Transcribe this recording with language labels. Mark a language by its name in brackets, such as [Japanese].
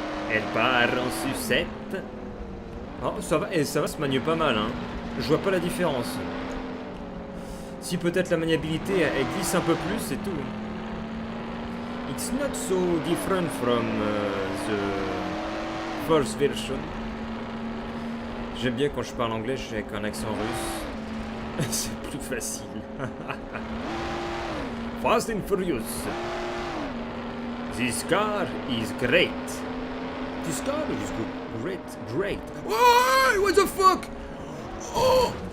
[French] Elle part en sucette. Oh, ça va, et ça va se manier pas mal, hein. Je vois pas la différence. Si peut-être la maniabilité, elle glisse un peu plus, c'est tout. [English] It's not so different from the first version. [French] J'aime bien quand je parle anglais, je suis avec un accent russe. C'est plus facile. [English] Fast and Furious. This car is great. This car is good. Great. Oh, what the fuck? Oh!